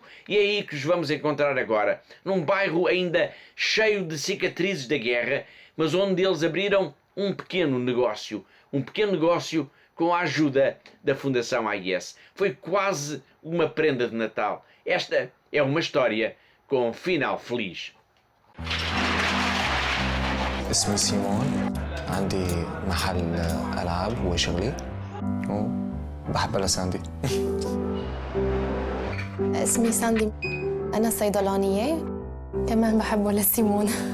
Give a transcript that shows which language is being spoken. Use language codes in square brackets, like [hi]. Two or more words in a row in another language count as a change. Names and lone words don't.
[pt] E é aí que os vamos encontrar agora, num bairro ainda cheio de cicatrizes da guerra, mas onde eles abriram um pequeno negócio com a ajuda da Fundação AIS. Foi quase uma prenda de Natal. Esta é uma história com final feliz. [ar] اسمي سيمون عندي محل ألعاب وشغلي وبحب لساندي. اسمي ساندي أنا صيدلانية كمان بحب لسيمون.